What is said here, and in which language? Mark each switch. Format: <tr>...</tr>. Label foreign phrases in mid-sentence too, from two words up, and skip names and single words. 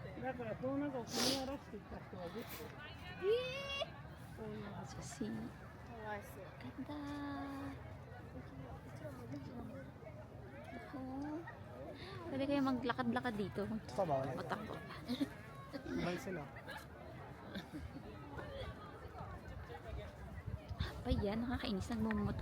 <ja>からこの中を踏み荒らしていった人はどっち？</ja> <tl>Kasi, ganda. Oh. Pwede kayo maglakad-lakad dito. Matakbo. Bye sila. Pa yan, nakakainis. Nagmumata.</tl>